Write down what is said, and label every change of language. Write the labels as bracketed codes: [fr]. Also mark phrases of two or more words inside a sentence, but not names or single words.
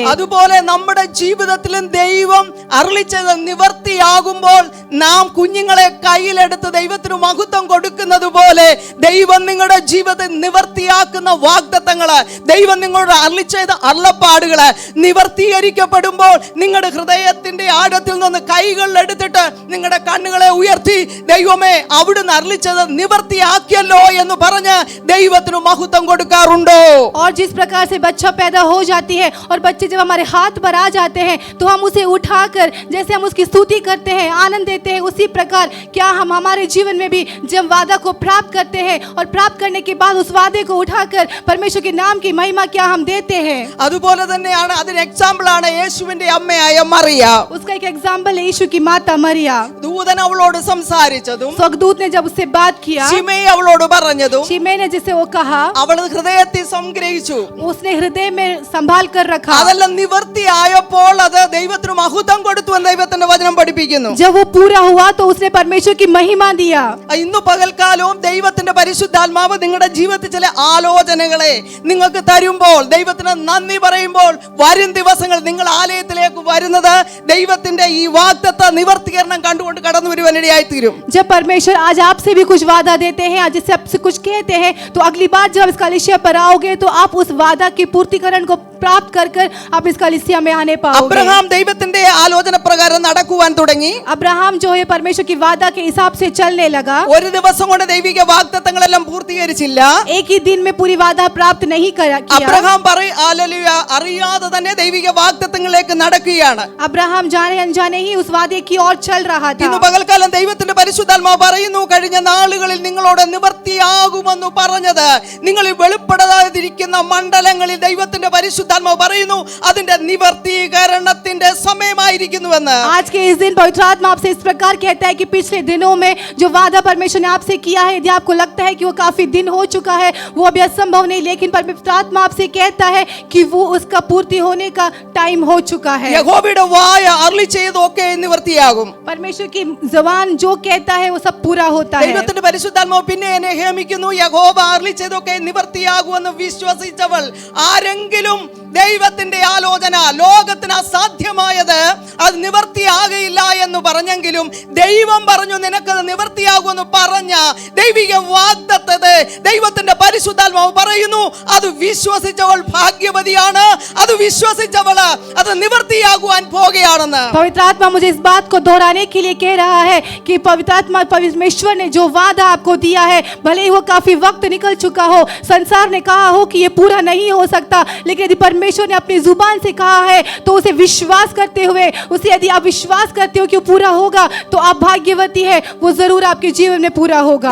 [ml] അതുപോലെ നമ്മുടെ ജീവിതത്തിലും ദൈവം അരുളി ചെയ്ത നിവർത്തിയാകുമ്പോൾ നാം കുഞ്ഞുങ്ങളെ കയ്യിലെടുത്ത് ദൈവത്തിന് മഹത്വം കൊടുക്കുന്നത് പോലെ ദൈവം നിങ്ങളുടെ ജീവിതത്തിൽ നിവർത്തിയാക്കുന്ന വാഗ്ദത്തങ്ങള് ദൈവം നിങ്ങളോട് അരുളി ചെയ്ത അരുളപ്പാടുകള് നിവർത്തീകരിക്കപ്പെടുമ്പോൾ നിങ്ങളുടെ ഹൃദയത്തിന്റെ ആഴത്തിൽ നിന്ന് കൈകൾ എടുത്തിട്ട് നിങ്ങളുടെ കണ്ണുകളെ ഉയർത്തി ദൈവമേ അവിടുന്ന് അരുളിച്ചത് നിവർത്തിയാക്കിയല്ലോ എന്ന് പറഞ്ഞ് ദൈവത്തിന് മഹത്വം കൊടുക്കാറുണ്ടോ? [hi] और जिस प्रकार से बच्चा पैदा हो जाती है और बच्चे जब हमारे हाथ पर आ जाते हैं तो हम उसे उठाकर जैसे हम उसकी स्तुति करते हैं, आनंद देते हैं, उसी प्रकार क्या हम हमारे जीवन में भी जब वादा को प्राप्त करते हैं और प्राप्त करने के बाद उस वादे को उठाकर परमेश्वर के नाम की महिमा क्या हम देते हैं. [ml] അതുപോലെ തന്നെയാണ് അതിന് എക്സാമ്പിൾ ആണ് യേശുവിന്റെ അമ്മയായ മറിയ. [hi] उसका एक एग्जाम्पल है यीशु की माता मरिया. [ml] ദൂതൻ അവളോട് സംസാരിച്ചതും [hi] स्वर्गदूत ने जब उससे बात किया, [ml] ശിമയി അവളോട് പറഞ്ഞതും [hi] शिमय ने जिसे वो कहा [ml] അവൾ ഹൃദയത്തിൽ സംഗ്രഹിച്ചു. [hi] उसने हृदय में संभाल कर रखा. [ml] അതെല്ലാം നിവർത്തിയായപ്പോൾ അത് ദൈവത്തിന് മഹത്വം കൊടുത്തു എന്ന് ദൈവത്തിന്റെ വചനം പഠിപ്പിക്കുന്നു. [hi] जब वो पूरा हुआ तो उसने परमेश्वर की महिमा दिया. [ml] ഇന്ന് പകൽക്കാലവും ദൈവത്തിന്റെ പരിശുദ്ധാത്മാവ് നിങ്ങളുടെ ജീവിതത്തിൽ ചില ആലോചനകളെ നിങ്ങൾക്ക് തരുമ്പോൾ ദൈവത്തിന് നന്ദി പറയുമ്പോൾ വരും ദിവസങ്ങൾ നിങ്ങൾ ആലയത്തിലേക്ക് വരുന്നത് ദൈവത്തിന്റെ ഈ വാഗ്ദത്ത നിവർത്തീകരണം കണ്ടുകൊണ്ട് കടന്നു വരുവാനിടയായി തീരും. [hi] जब परमेश्वर आज आपसे भी कुछ वादा देते हैं, आज जिससे आपसे कुछ कहते हैं, तो अगली बार जब इस कलीसिया पर आओगे तो आप उस वादा की पूर्तिकरण को प्राप्त कर कर आप इस कलीसिया में आने पाओगे. [ml] അബ്രഹാം ദൈവത്തിന്റെ ആലോചന പ്രകാരം നടക്കുവാൻ തുടങ്ങി. [hi] अब्राहम जो है परमेश्वर की वादा के हिसाब से चलने लगा. [ml] ഒരു ദിവസം കൊണ്ട് ദൈവിക വാഗ്ദത്തങ്ങളെല്ലാം പൂർത്തീകരിച്ചില്ല. [hi] एक ही दिन में पूरी वादा प्राप्त नहीं किया. [ml] അബ്രഹാം അറിയാതെ തന്നെ ദൈവിക വാഗ്ദത്തങ്ങളിലേക്ക് നടക്കുകയാണ്. [hi] अब्राहम जाने अनजाने ही उस वादे की ओर चल रहा था. [ml] ഇന്ന് പകൽക്കാലം ദൈവത്തിന്റെ പരിശുദ്ധാത്മാവ് പറയുന്നു കഴിഞ്ഞ നാളുകളിൽ നിങ്ങളോട് നിവർത്തിയാകുമെന്ന് പറഞ്ഞത് നിങ്ങൾ വെളിപ്പെടാതിരിക്കുന്ന മണ്ഡലങ്ങളിൽ ദൈവത്തിന്റെ പരിശുദ്ധാത്മാവ് പറയുന്നു അതിന്റെ നിവർത്തീകരണത്തിന്റെ സമയമായിരിക്കുന്നുവെന്ന്. [hi] आज के इस दिन पवित्र आत्मा आपसे इस प्रकार कहता है कि पिछले दिनों में जो वादा परमेश्वर ने आपसे किया है, यदि आपको लगता है कि वो काफी दिन हो चुका है, वो अभी असंभव नहीं, लेकिन पवित्र आत्मा आपसे कहता है कि वो उसका पूर्ति होने का टाइम हो चुका है. [ml] യഹോവയുടെ വായ അരുളി ചെയ്തൊക്കെ നിവർത്തിയാകും. [hi] परमेश्वर की जबान जो कहता है वो सब पूरा होता है. [ml] ദൈവത്തിന്റെ പരിശുദ്ധാത്മാവ് പിന്നെ എന്നെ ഹേമിക്കുന്നു യഹോവ അരുളി ചെയ്തൊക്കെ നിവർത്തിയാകുമെന്ന് വിശ്വസിച്ചവൾ ആരെങ്കിലും ദൈവത്തിന്റെ ആലോചന ലോകത്തിന് അസാധ്യമായത് അത് നിവർത്തിയാകയില്ല എന്ന് പറഞ്ഞെങ്കിലും ദൈവം പറഞ്ഞു നിനക്കത് നിവർത്തിയാകുമെന്ന് പറഞ്ഞ ദൈവിക വാഗ്ദത്തത്തെ ദൈവത്തിന്റെ പരിശുദ്ധാത്മാവ് പറയുന്നു അത് വിശ്വസിച്ചവൾ ഭാഗ്യവതിയാണ്. അത് വിശ്വസിച്ചവള് അത് നിവർത്തിയാകുവാൻ പോകുകയാണെന്ന്. [hi] पवित्र आत्मा मुझे इस बात को दोहराने के लिए कह रहा है कि पवित्र आत्मा परमेश्वर ने जो वादा आपको दिया है, भले ही वो काफी वक्त निकल चुका हो, संसार ने कहा हो कि ये पूरा नहीं हो सकता, लेकिन यदि परमेश्वर ने अपनी जुबान से कहा है तो उसे विश्वास करते हुए उसे यदि आप विश्वास करते हो कि वो पूरा होगा तो आप भाग्यवती है, वो जरूर आपके जीवन में पूरा होगा।